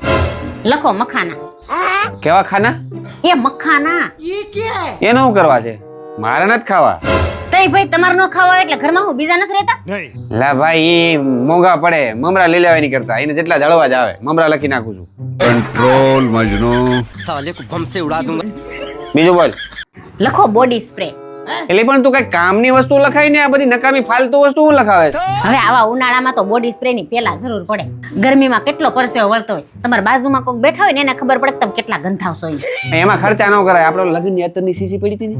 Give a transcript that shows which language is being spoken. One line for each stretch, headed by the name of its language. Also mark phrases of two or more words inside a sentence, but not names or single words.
Gujarati: લખો મખાના. કેવા ખાના? એ મખાના. એનું શું કરવા છે? મારે નથી ખાવા. તઈ ભાઈ તમારે નો ખાવા એટલે ઘરમાં હું બીજા નથી રહેતા? લા ભાઈ એ મોંઘા પડે, મમરા લઈ લેવાય નહીં કરતા. એને જેટલા જળવા જ આવે મમરા લખી નાખું છું.
Hindi: कंट्रोल मजनू. साले को बम से उड़ा दूंगा.
Gujarati: બીજું બોલ. લખો બોડી સ્પ્રે. એટલે પણ તું કઈ કામની વસ્તુ લખાય ને આ બધી નકામી ફાલતુ વસ્તુ હું લખાવે છે? હવે આવા ઉનાળામાં તો બોડી સ્પ્રે ની પેલા જરૂર પડે. ગરમીમાં કેટલો પરસેવો વળતો હોય. તમારા બાજુમાં કોઈક બેઠા હોય ને એને ખબર પડે કે તમે કેટલા ગંધાવશો. એમાં ખર્ચા ન કરાય. આપણે લગ્નની અત્યારની સીસી પડી હતી ને,